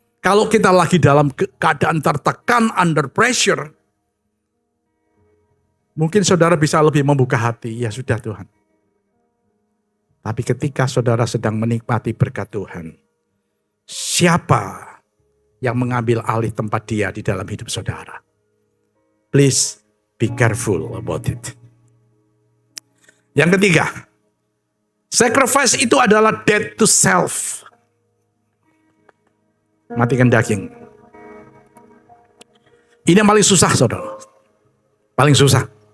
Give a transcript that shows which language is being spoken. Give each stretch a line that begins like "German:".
Indonesian: Kalau kita lagi dalam keadaan tertekan,
English: under pressure,
Indonesian: mungkin saudara bisa lebih membuka hati, ya sudah Tuhan. Tapi ketika saudara sedang menikmati berkat Tuhan, siapa yang mengambil alih tempat dia di dalam hidup saudara?
English: Please be careful about it.
Indonesian: Yang ketiga, sacrifice itu adalah
English: death to self.
Indonesian: Matikan daging. Ini yang paling susah, saudara. Paling susah.